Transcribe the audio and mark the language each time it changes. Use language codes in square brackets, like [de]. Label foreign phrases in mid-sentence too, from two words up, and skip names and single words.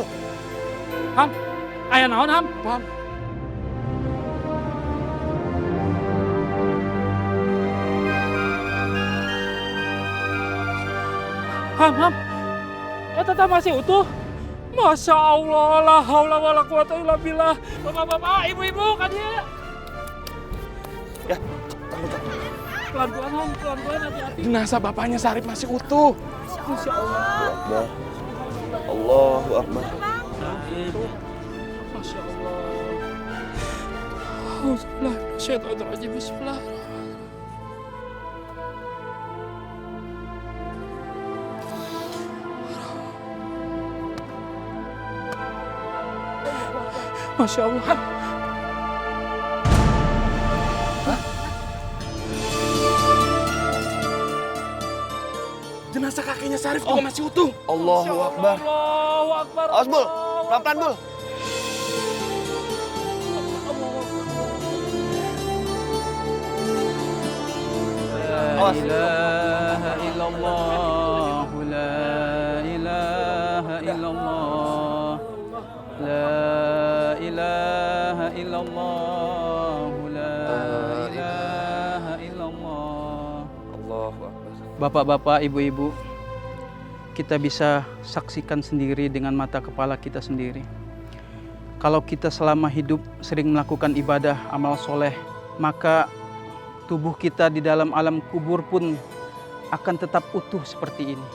[su] Ham, ayah naon Ham? [id] Paham? Ham, eta masih utuh. [ar] ما شاء الله, لا حول ولا قوة إلا بالله. [id] Bapak-bapak, ibu-ibu, kan dia. Ya, Pelan-pelan Ham, pelan-pelan hati-hati. Jenazah bapaknya Sarip masih utuh. [ar] ما شاء الله. أكبر. الله أكبر. ما شاء الله. الحمد لله، الشيطان الرجيم، بسم الله. ما شاء الله. [id] Jenazah kakeknya Sarip juga masih utuh. [ar] الله أكبر. الله أكبر. [id] Awas, Bul. Pelan-pelan, Bul. [ar] لا إله إلا الله، لا إله إلا الله، لا إله إلا الله، لا إله إلا الله. الله أكبر. [id] Bapak-bapak, ibu-ibu, kita bisa saksikan sendiri dengan mata kepala kita sendiri. Kalau kita selama hidup sering melakukan ibadah, amal soleh, maka tubuh kita di dalam alam kubur pun akan tetap utuh seperti ini.